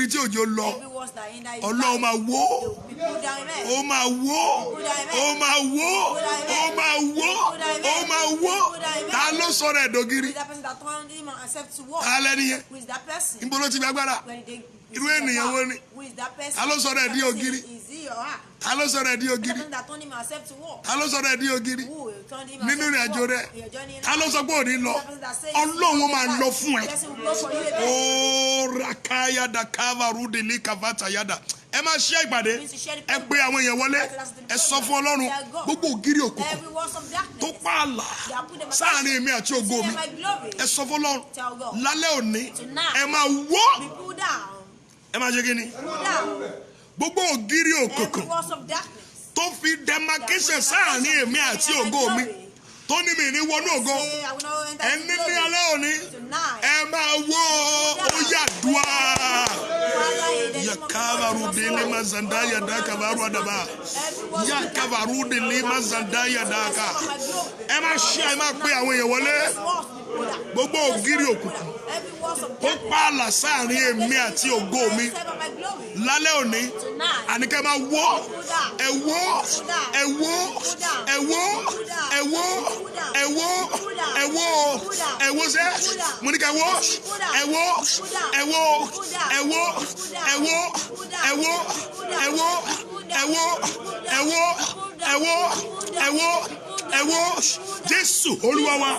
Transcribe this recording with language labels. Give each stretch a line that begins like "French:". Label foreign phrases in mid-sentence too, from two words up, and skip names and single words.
Yoruba: tí òjò lọ Ọlọ́run máa wó ó máa wó ó máa wó ó máa wó ó máa wó ta ló sọ̀rọ̀ ẹ̀dọ̀giri ta lẹ́ni yẹn níbo ló ti gbàgbára irú ènìyàn wo ni ta ló sọ̀rọ̀ ẹ̀dí ògiri ta ló sọ̀rọ̀ ẹ̀dí ògiri ta ló sọ̀rọ̀ ẹ̀dí ògiri nínú ìrìn àjò rẹ ta ló sọ pé òní lọ Ọlọ́run máa lọ fún ẹ ó rakaya dakava rudili kavata yada ẹ máa ṣe ìpàdé ẹ pé àwọn èèyàn wọlé ẹ sọ fún Ọlọ́run gbogbo ògiri òkùnkùn tó pààlà sáàrin èmi àti ògo mi ẹ sọ fún Ọlọ́run lálẹ́ òní ẹ máa wó ẹ máa ṣe kí ni gbogbo ògiri òkùnkùn tó fi demarcation sáàrin èmi àti ògo mi tó ní mi ní wọnú ògo ẹni ní alẹ́ òní ẹ máa wó ó yàdúrà yakavaru dili mazanda yadaka varu adaba yakavaru dili mazanda yadaka ẹ máa ṣe ẹ máa pé àwọn èèyàn wọlé gbogbo ògiri òkùnkùn tó pààlà sáàrin èmi àti ògo mi lálẹ́ òní àníkẹ́ máa wó ẹ wó ẹ wó ẹ wó ẹ wó ẹ wó ẹ wó ẹ wó sẹ́ mo ní ká wó ẹ wó ẹ wó ẹ wó ẹ wó ẹ wó ẹ wó ẹ wó ẹ wó ẹ wó ẹ wó ẹ wó ẹ wo Jésù Olúwa wa.